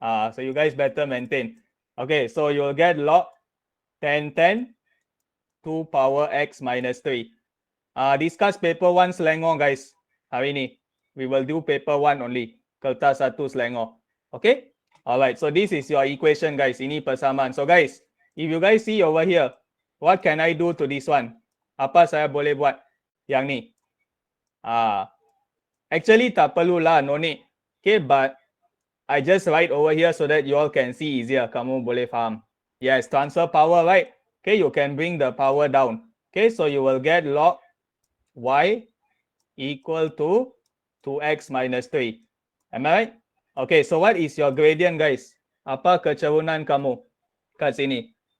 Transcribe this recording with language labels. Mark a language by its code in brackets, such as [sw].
[en] So you guys better maintain. Okay, so you'll get log 10 2 power x minus 3. Discuss paper 1 Selangor, guys. [ms] Hari ni [en] we will do paper 1 only. [ms] Kertas 1 Selangor. [en] Okay? Alright, so this is your equation, guys. [ms] Ini persamaan. [en] So guys, if you guys see over here, what can I do to this one? [ms] Apa saya boleh buat yang ni? Actually tak perlulah, [en] no need. Okay, but I just write over here so that you all can see easier. [ms] Kamu boleh faham. [en] Yes, transfer power, right? Okay, you can bring the power down. Okay, so you will get log y equal to 2x minus 3. Am I right? Okay, so what is your gradient, guys? [ms] Apa kecerunan kamu kat sini?